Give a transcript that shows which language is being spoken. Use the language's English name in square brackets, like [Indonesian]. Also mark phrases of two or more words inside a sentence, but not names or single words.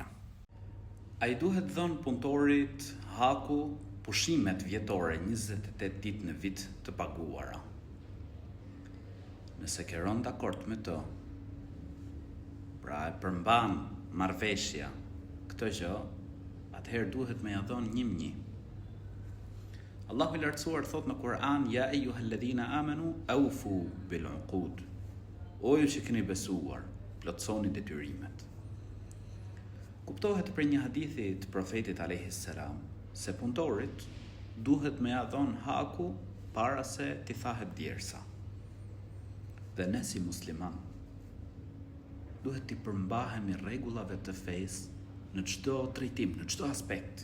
[Albanian] Ai duhet dhënë punëtorit haku pushimet vjetore 28 ditë në vit të paguara. Nëse ke rënë dakord me të, pra e përmban marrëveshja këtë gjë, atëherë duhet me ja dhënë një. Allahu i lartësuar thot në Kur'an: [Arabic] "يا أيها الذين آمنوا أوفوا بالعقود." [Albanian] O ju që keni besuar, plotësoni detyrimet. Kuptohet për një hadithi të profetit [Arabic] عليه السلام [Albanian] se punëtorit duhet me ja dhënë haku para se t'i thahet djersa. Dhe ne si musliman duhet t'i përmbahemi rregullave të fesë në çdo drejtim, në çdo aspekt.